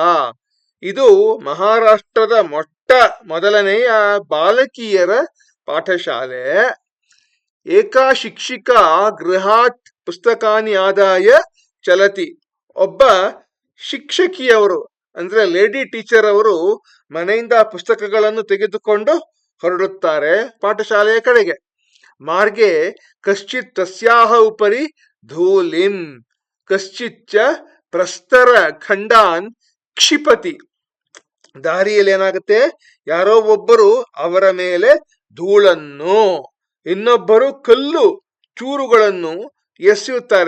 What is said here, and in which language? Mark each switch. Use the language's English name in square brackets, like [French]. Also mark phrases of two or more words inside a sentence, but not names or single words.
[Kannada] ಇದು ಮಹಾರಾಷ್ಟ್ರದ ಮೊದಲನೆಯ ಬಾಲಕಿಯರ ಪಾಠಶಾಲೆ. [Sanskrit] ಏಕಾ ಶಿಕ್ಷಿಕಾ ಗೃಹಾತ್ ಪುಸ್ತಕಾನಿ ಆದಾಯ ಚಲತಿ. [Kannada] ಒಬ್ಬ ಶಿಕ್ಷಕಿಯವರು ಅಂದ್ರೆ [English] lady teacher [Kannada] ಅವರು ಮನೆಯಿಂದ ಪುಸ್ತಕಗಳನ್ನು ತೆಗೆದುಕೊಂಡು ಹೊರಡುತ್ತಾರೆ ಪಾಠಶಾಲೆಯ ಕಡೆಗೆ. [Sanskrit] ಮಾರ್ಗೆ ಕಶ್ಚಿತ್ ತಸ್ಯಾಹ ಉಪರಿ ಧೂಲಿಂ ಕಶ್ಚಿಚ್ಚ ಪ್ರಸ್ತರ ಖಂಡಾನ್ ಕ್ಷಿಪತಿ. [Kannada] ದಾರಿಯಲ್ಲಿ ಏನಾಗುತ್ತೆ, ಯಾರೋ ಒಬ್ಬರು ಅವರ ಮೇಲೆ ಧೂಳನ್ನು, ಇನ್ನೊಬ್ಬರು ಕಲ್ಲು ಚೂರುಗಳನ್ನು ಎಸೆಯುತ್ತಾರೆ.